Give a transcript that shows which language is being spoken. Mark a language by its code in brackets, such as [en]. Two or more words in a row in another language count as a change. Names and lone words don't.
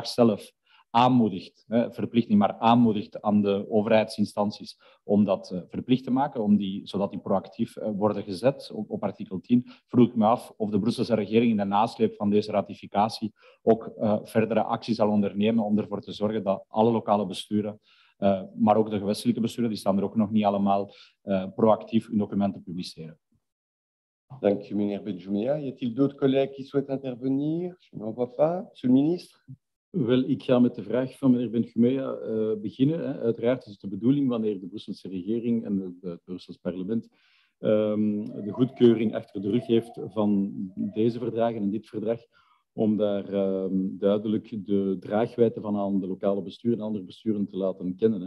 [nl] zelf aanmoedigt, verplicht niet, maar aanmoedigt aan de overheidsinstanties om dat verplicht te maken, zodat die proactief worden gezet op artikel 10, vroeg ik me af of de Brusselse regering in de nasleep van deze ratificatie ook verdere acties zal ondernemen om ervoor te zorgen dat alle lokale besturen, maar ook de gewestelijke besturen, die staan er ook nog niet allemaal, proactief hun documenten publiceren. Dank u, meneer Benjoumea. [fr] Y a-t-il d'autres collègues qui souhaitent intervenir? Je n'en vois pas. Monsieur le ministre? [nl] Wel, ik ga met de vraag van meneer Benjoumea beginnen. Uiteraard is het de bedoeling wanneer de Brusselse regering en het Brussels parlement de goedkeuring achter de rug heeft van deze verdragen en dit verdrag, om daar duidelijk de draagwijdte van aan de lokale besturen en andere besturen te laten kennen.